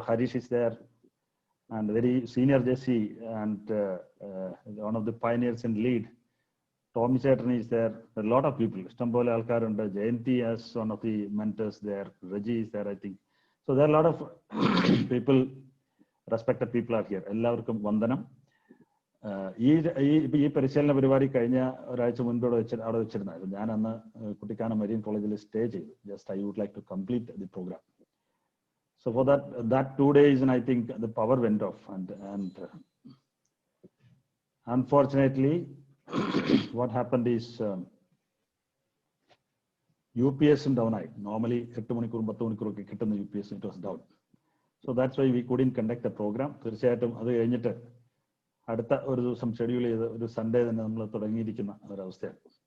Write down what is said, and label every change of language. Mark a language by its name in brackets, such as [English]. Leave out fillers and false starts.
[English] Harish is there, and very senior JC and one of the pioneers in lead. Tommy Chatterton is there. A lot of people. Stambole Alkar and Jayanti as one of the mentors there. Reggie is there, I think. So there are a lot of people, respected people are here. [Malayalam] എല്ലാവർക്കും വന്ദനം. ഈ പരിശീലന പരിപാടി കഴിഞ്ഞ ഒരാഴ്ച മുൻപ് അവിടെ വെച്ചിരുന്നത്. ഞാൻ അന്ന് കുട്ടിക്കാനം മരീൻ കോളേജിൽ സ്റ്റേ ചെയ്തു. [English] Just I would like to complete the program. So for that 2 days, and I think the power went off, and unfortunately, what happened is UPS down. Normally [Malayalam] 8 മണിക്കൂർ 10 മണിക്കൂറൊക്കെ കിട്ടുന്ന [English] UPS, it was down. So that's why we couldn't conduct the program. [Malayalam] തീർച്ചയായിട്ടും അത് കഴിഞ്ഞിട്ട് അടുത്ത ഒരു ദിവസം schedule ചെയ്ത് ഒരു സൺഡേ തന്നെ നമ്മൾ തുടങ്ങിയിരിക്കുന്ന ഒരവസ്ഥയാണ്.